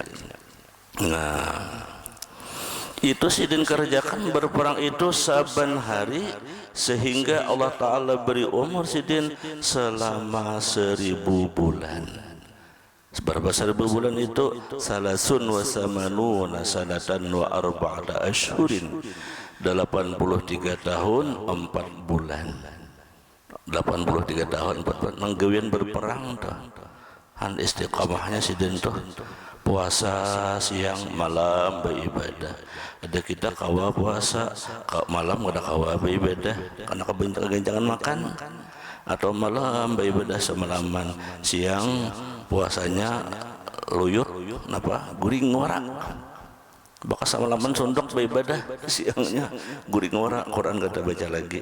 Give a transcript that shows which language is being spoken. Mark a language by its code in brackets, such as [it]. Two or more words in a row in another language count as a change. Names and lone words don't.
[bjn] Nah, itu sidin kerjakan berperang itu saban hari sehingga Allah Ta'ala beri umur sidin selama 1000 bulan. Berapa 1000 bulan itu? [ar] ثلاث وثمانون سنة وأربعة أشهر, [bjn] 83 tahun 4 bulan. 83 tahun 4 bulan nanggawian berperang tuh. Han istiqamahnya sidin tuh puasa siang malam beribadah. Ada kita kawa puasa malam ada kawa beribadah karena kebencangan makan, atau malam beribadah semalaman, siang puasanya luyut napa guring ngora, bakal semalaman sondok beribadah, siangnya guring ngora Quran kata baca lagi.